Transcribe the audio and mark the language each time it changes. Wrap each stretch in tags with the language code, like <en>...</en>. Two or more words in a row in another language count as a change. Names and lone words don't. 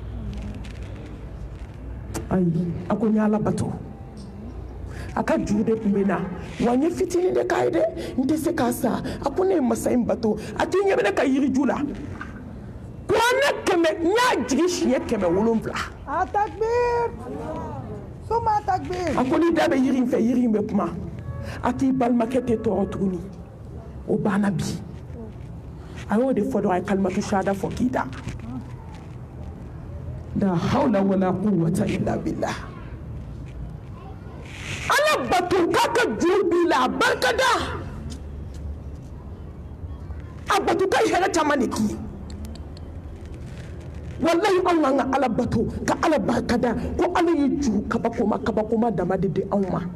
<bm>ayi a ko n y'Ala bato a ka juru de tun bɛ na wa n ye fitinin de k'a ye dɛ n tɛ se k'a sa a ko ne ye masa in bato a t'i ɲɛ bɛ ne ka yiriju la kuranɛ 100 n y'a jigi siɲɛ 700 Atakbir! Suma Atakbir! a ko n'i da bɛ yiri in fɛ yiri in bɛ kuma a k'i balimakɛ tɛ tɔɔrɔ tuguni o banna bi a y'o de fɔ dɔrɔn a ye</bm> <ar>كلمة الشهادة</ar> <bm>fɔ k'i da</bm> <ar>لا حول ولا قوة إلا بالله</ar> <bm>Ala bato k'a ka juru b'i la a barikada a bato ka hɛrɛ caman de k'i ye wallahi anw k'an ka Ala bato ka Ala barikada ko Ala ye juru kabakoma dama de di anw ma</bm>